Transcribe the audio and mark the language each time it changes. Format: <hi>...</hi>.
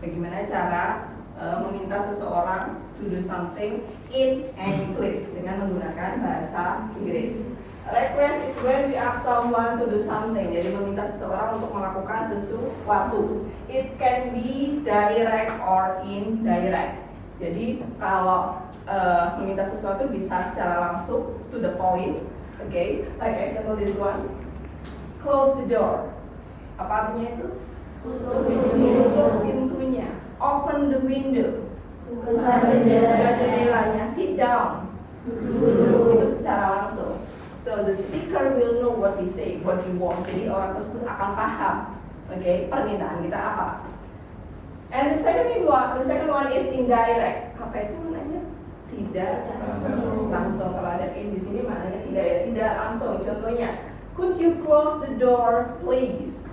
<id>Bagaimana cara meminta seseorang</id> <en>to do something in English</en> <id>dengan menggunakan bahasa Inggris.</id> <en>Request is when we ask someone to do something.</en> <id>Jadi meminta seseorang untuk melakukan sesuatu.</id> <en>It can be direct or indirect.</en> <id>Jadi kalau meminta sesuatu bisa secara langsung</id> <en>to the point. Okay, like example this one. Close the door.</en> <id>Apa artinya itu? Tutup pintunya.</id> <en>Open the window.</en> <id>Buka jendelanya.</id> <en>Sit down.</en> <id>Itu secara langsung.</id> <en>So the speaker will know what we say, what we want.</en> <id>Jadi orang tersebut akan paham. Okay, permintaan kita apa?</id> <en>And the second one is indirect.</en> <id>Apa itu maknanya? Tidak langsung. Kalau ada in di sini maknanya tidak ya, tidak langsung.</id> <en>Contohnya, could you close the door, please?</en>